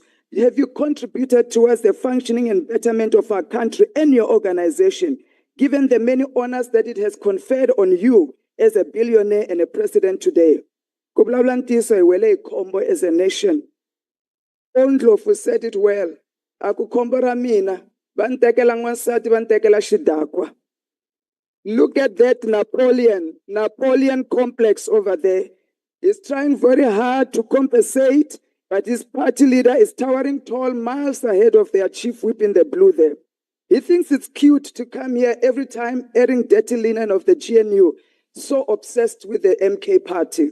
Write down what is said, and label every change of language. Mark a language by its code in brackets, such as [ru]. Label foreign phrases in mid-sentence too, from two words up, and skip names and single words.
[en] Have you contributed towards the functioning and betterment of our country and your organization, given the many honors that it has conferred on you as a billionaire and a president today? As a nation. Ondlofu said it well. [ts] Akukhombo ra mina, va ni tekela n'wansati, va ni tekela xidakwa. [en] Look at that Napoleon complex over there. He's trying very hard to compensate, but his party leader is towering tall miles ahead of their chief whip in the blue there. He thinks it's cute to come here every time airing dirty linen of the GNU, so obsessed with the MK party.